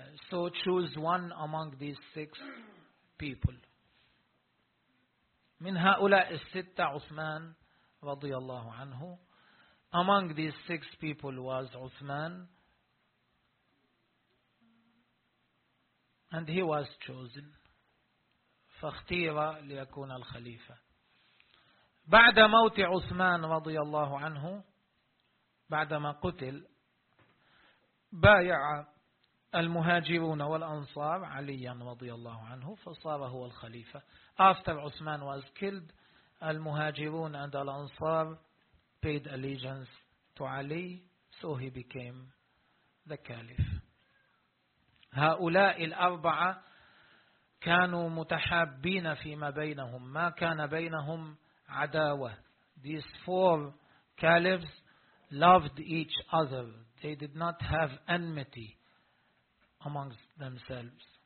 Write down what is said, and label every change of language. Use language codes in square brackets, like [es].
[en] So choose one among these six people. [ar] من هؤلاء الستة عثمان رضي الله عنه. [en] Among these six people was Uthman. And he was chosen. [ar] فاختير ليكون الخليفة. بعد موت عثمان رضي الله عنه بعدما قتل بايع المهاجرون والأنصار عليا رضي الله عنه فصار هو الخليفة. [en] After Uthman was killed, المهاجرون and الأنصار paid allegiance to Ali, so he became the caliph. [ar] هؤلاء الأربعة كانوا متحابين فيما بينهم، ما كان بينهم عداوة. [en] These four caliphs loved each other. They did not have enmity amongst themselves.